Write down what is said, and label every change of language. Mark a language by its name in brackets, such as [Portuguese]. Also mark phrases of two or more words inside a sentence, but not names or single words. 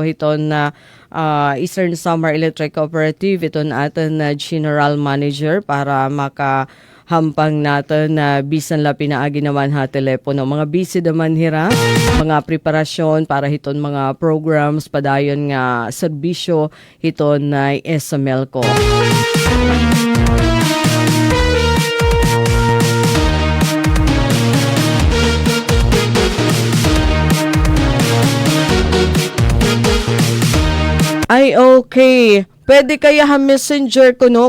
[Waray] hiton na Eastern Samar Electric Cooperative iton aton na [English] General Manager [Waray] para makahampang natin na bisan la pinaagi naman ha telepono mga busy naman hira mga preparasyon para hiton mga programs padayon nga serbisyo hiton na SML ko. [English] Ay, okay. [Waray] Pwede kaya messenger ko, no?